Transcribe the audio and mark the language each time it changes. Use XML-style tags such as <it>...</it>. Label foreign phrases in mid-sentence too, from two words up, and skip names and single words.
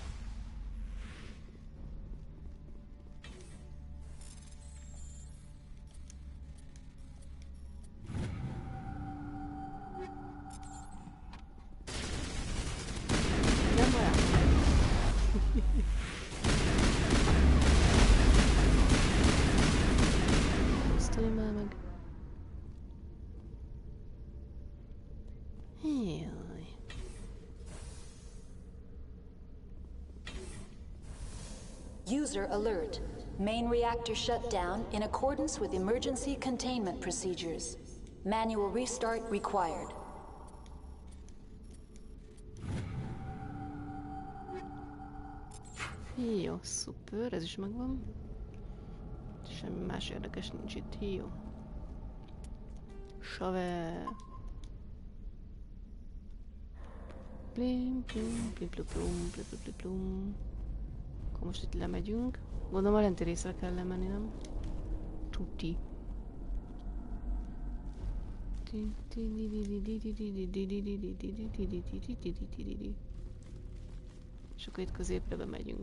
<hu>Nem olyan. Osztolj már meg. Jaj.</hu> <en>User alert. Main reactor shut down in accordance with emergency containment procedures. Manual restart required.</en> <hu>Jó, szuper, ez is megvan. Semmi más érdekes nincs itt. Jó. Save. Plim, plim, plim, plim, plum, plim, plim, plim, plum. Akkor most itt lemegyünk. Gondolom a lenti részre kell lemenni, nem? Tuti. És akkor itt középre bemegyünk.</hu>